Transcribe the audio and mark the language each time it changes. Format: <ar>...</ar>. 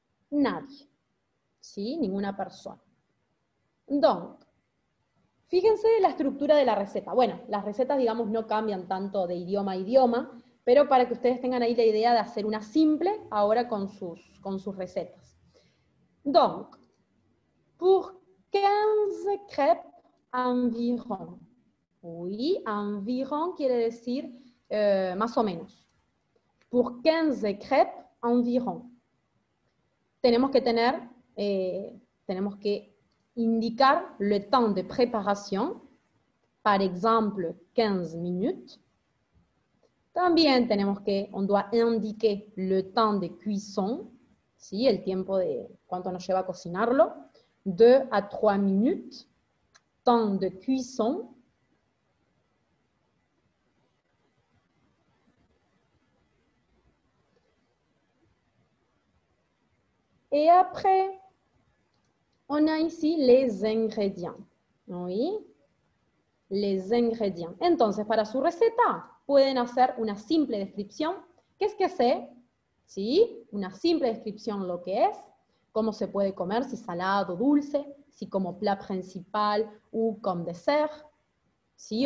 <es>Nadie. ¿Sí? Ninguna persona. Donc, fíjense la estructura de la receta. Bueno, las recetas, digamos, no cambian tanto de idioma a idioma, pero para que ustedes tengan ahí la idea de hacer una simple ahora con sus recetas.</es> <fr>Donc, pour 15 crêpes environ.</fr> <es>Oui, environ quiere decir más o menos.</es> <fr>Pour 15 crêpes environ.</fr> <es>Tenemos que indicar</es> <fr>le temps de préparation, par exemple 15 minutes.</fr> <es>También</es> <fr>on doit indiquer le temps de cuisson, ¿sí?</fr> <es>El tiempo de cuánto nos lleva a cocinarlo, 2 a 3 minutes,</es> <fr>temps de cuisson. Et après, on a ici les ingrédients.</fr> <es>¿Sí?</es> <fr>Les ingrédients.</fr> <es>Entonces, para su receta, pueden hacer una simple descripción. ¿Qué es que sé? ¿Sí? Una simple descripción lo que es, cómo se puede comer, si salado, dulce, si como plat principal o como dessert, ¿sí?</es>